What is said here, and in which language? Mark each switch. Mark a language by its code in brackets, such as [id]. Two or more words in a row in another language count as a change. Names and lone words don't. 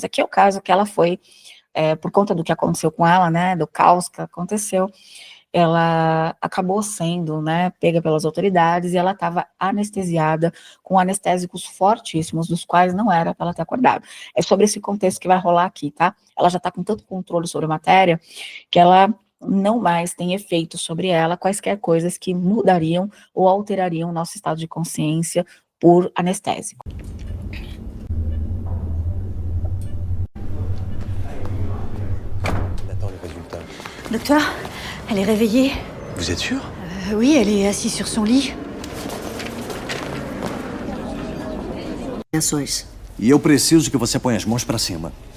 [pt] Aqui é o caso que ela foi, por conta do que aconteceu com ela, né, do caos que aconteceu, ela acabou sendo, né, pega pelas autoridades, e ela estava anestesiada com anestésicos fortíssimos, dos quais não era para ela ter acordado. É sobre esse contexto que vai rolar aqui, tá? Ela já está com tanto controle sobre a matéria, que ela não mais tem efeito sobre ela quaisquer coisas que mudariam ou alterariam o nosso estado de consciência por anestésico. [fr] Docteur, elle est réveillée. Vous êtes sûr? Oui, elle est assise sur son lit. [pt] E eu preciso que você ponha as mãos pra cima.